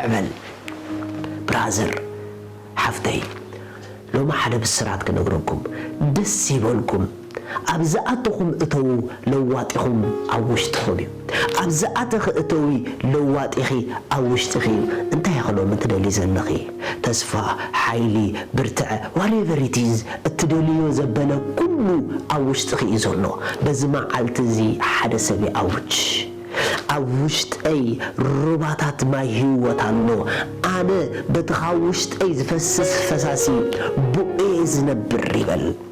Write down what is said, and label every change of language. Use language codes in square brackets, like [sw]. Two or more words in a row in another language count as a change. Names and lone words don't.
[ti] በል ብራዘር ሓፍተይ ሎማ ሓደ ብስራት ክነግረኩም ደስ ይበልኩም ኣብዛኣተኹም እተው ለዋጢኹም ኣብ ውሽጥኹም እዩ ኣብዛኣተኽ እተዊ ለዋጢኺ ኣብ ውሽጥኺ እንታይ ኸሎም እትደሊ ዘለኺ ተስፋ ሓይሊ ብርትዕ [en] whatever it is [ti] እትደልዮ ዘበለ ኩሉ ኣብ ውሽጥኺ እዩ ዘሎ በዚ መዓልቲ እዚ ሓደ ሰብ ይኣውጅ ኣብ ውሽጠይ ሩባታት ማይ ህይወት ኣሎ ኣነ በትኻ ውሽጠይ ዝፈስስ ፈሳሲ ብኡየ ዝነብር ይበል